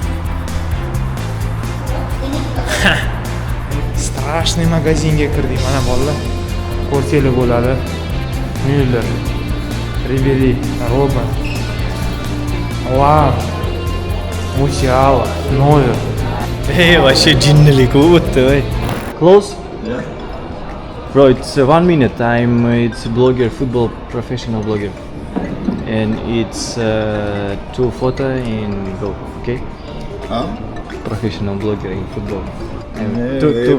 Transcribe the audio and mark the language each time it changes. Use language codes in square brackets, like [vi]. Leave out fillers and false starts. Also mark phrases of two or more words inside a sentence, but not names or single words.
[uz] Strashniy magazinga kirdik mana bolalar. Ko'rsanglar bo'ladi. Müller, Ribery, Robben. [en] Wow. Musiala, Neuer. [uz] Hey, вообще jinnilik o'tdi, voy. [en] Close? Yeah. Bro, it's 1 minute. It's blogger, football professional blogger. And it's 2 photo in go, okay? Huh? Professional blogger in football. And Yeah, two photo.